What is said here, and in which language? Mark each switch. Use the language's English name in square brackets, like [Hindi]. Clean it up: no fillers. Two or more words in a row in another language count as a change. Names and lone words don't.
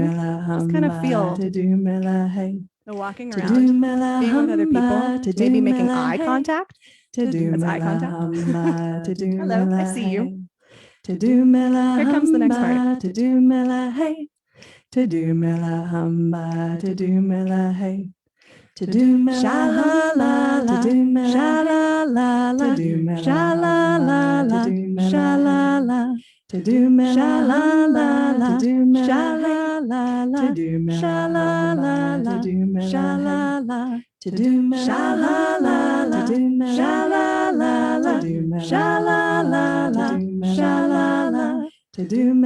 [English] Just kind of feel the walking around, being with other people, maybe making eye contact. That's eye contact. Hello, I see you. Here comes the next part. To-do-mela hamba, to-do-mela hey. To-do-mela sha-la-la, to-do-mela sha-la-la, sha-la-la, sha-la-la, to-do-mela sha-la-la, sha-la-la, sha-la-la, sha-la-la, to-do-mela sha-la-la, sha-la-la, sha-la-la, sha-la-la, to-do-mela